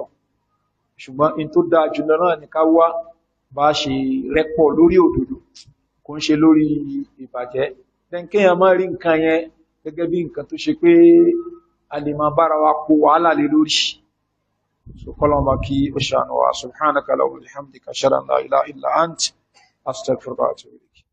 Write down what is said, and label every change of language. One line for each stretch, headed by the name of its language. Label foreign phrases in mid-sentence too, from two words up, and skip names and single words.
Yoruba: Ṣùgbọ́n in tó dáa jùlọ náà ní ká wá bá ṣe rẹ́pọ̀ lórí òdodo, kò ń ṣe lórí ìbàjẹ́. Then kéèyàn má rí nǹkan yẹn gẹ́gẹ́ bí nǹkan tó ṣe pé a lè máa bára wa po wàhálà lé lórí. So kọ́lọ́mọba kí ó ṣàánú wa.
Arabic: سبحانك اللهم وبحمدك أشهد أن لا إله إلا أنت أستغفرك وأتوب إليك.